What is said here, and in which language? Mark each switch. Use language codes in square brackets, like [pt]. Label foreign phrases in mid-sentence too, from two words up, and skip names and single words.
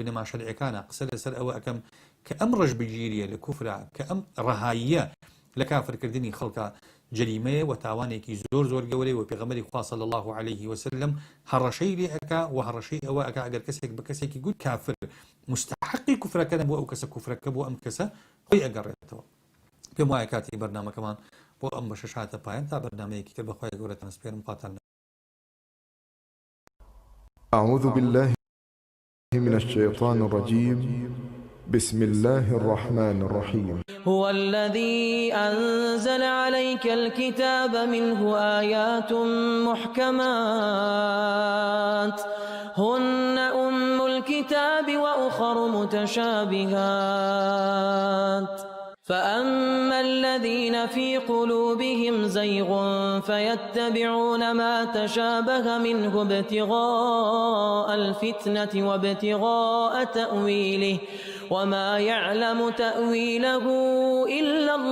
[ckb] بنەما شەرعیەکانە قسە لەسەر ئەوە ئەکەم کە ئەم ڕەش بگیریە لە کوفرە کە ئەم ڕەهاییە لە کافرکردنی خەڵکە جەریمەیە و تاوانێکی زۆر گەورەی و پێغەمبەری خوا [ar] صلی الله عليه وسلم [ckb] هەڕەشەی لێ ئەکا و هەڕەشەی ئەوە ئەکا ئەگەر کەسێک بە کەسێکی گوت کافر مستحقی کوفرەکەن بۆ ئەو کەسە کوفرەکە بۆ ئەم کەسە خۆی ئەگەڕێتەوە پێم وایە کاتی بەرنامەکەمان بۆ ئەم بەشە هاتە پایان تا بەرنامەیەکی تر بەخوای گەورەتان سپێرم پاتان [ar] أعوذ بالله من الشيطان الرجيم بسم الله الرحمن الرحيم هو الذي أنزل عليك الكتاب منه آيات محكمات هن أم الكتاب وأخر متشابهات فأما الذين في قلوبهم زيغ فيتبعون ما تشابه منه ابتغاء الفتنة وابتغاء تأويله وما يعلم تأويله إلا